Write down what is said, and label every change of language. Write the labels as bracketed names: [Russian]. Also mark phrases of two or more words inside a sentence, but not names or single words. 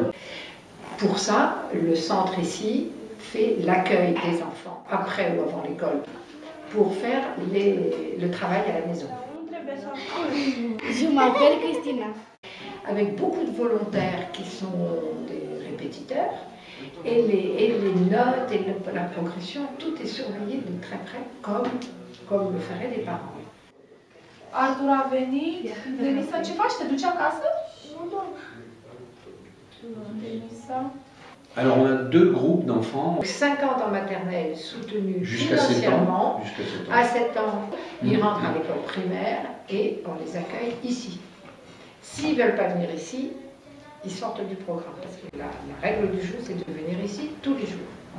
[French] Pour ça, le centre ici fait l'accueil des enfants, après ou avant l'école, pour faire le travail à la maison. Je m'appelle Cristina. Avec beaucoup de volontaires qui sont des répétiteurs, et les notes et la progression, tout est surveillé de très près, comme le feraient des parents. [Romanian] Artur a venit. Denisa, ce faci? Te duci acasă? Denisa. [French] Alors on a deux groupes d'enfants. 5 ans en maternelle soutenus Jusqu'à 7 ans. À 7 ans, ils rentrent à l'école primaire et on les accueille ici. S'ils ne veulent pas venir ici, ils sortent du programme. Parce que la règle du jeu, c'est de venir ici tous les jours.